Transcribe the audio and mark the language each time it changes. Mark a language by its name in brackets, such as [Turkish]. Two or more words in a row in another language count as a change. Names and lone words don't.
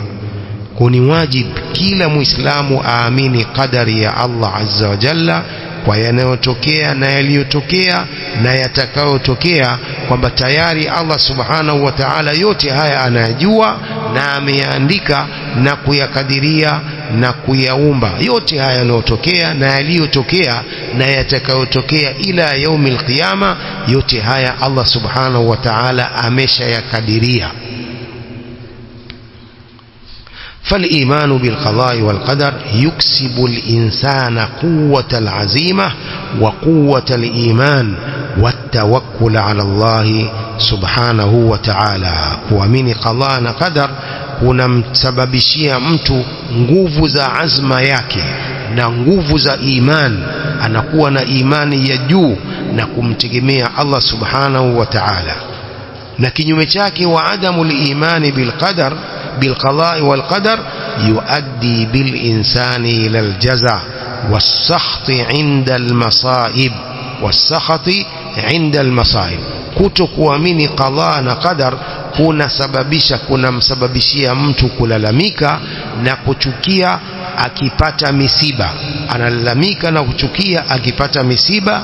[Swahili] Kuni wajib kila muislamu aamini qadari ya Allah [Arabic] عز وجل [Swahili] kwa yanayotokea na yaliyotokea na yatakayotokea, kwamba tayari Allah [Arabic] سبحانه وتعالى [Swahili] yote haya anayajua na ameyaandika na kuyakadiria na kuyaumba. Yote haya yanayotokea na yaliyotokea na yatakayotokea ila [Arabic] يوم القيامة, [Swahili] yote haya Allah [Arabic] سبحانه وتعالى [Swahili] ameshayakadiria. [Arabic] فالإيمان بالقضاء والقدر يكسب الإنسان قوة العزيمة وقوة الإيمان والتوكل على الله سبحانه وتعالى. [Swahili] kuamini qadha na qadar kunamsababishia mtu nguvu za azma yake na nguvu za iman, anakuwa na imani ya juu na kumtegemea Allah [Arabic] سبحانه وتعالى. [Swahili] Na kinyume chake, [Arabic] وعدم الإيمان بالقدر بالقضاء والقدر يؤدي بالإنسان إلى الجزاء والسخط عند المصائب [Swahili] kutokuamini qadha na qadar kunamsababishia mtu kulalamika na kuchukia akipata misiba. Analalamika na kuchukia akipata misiba.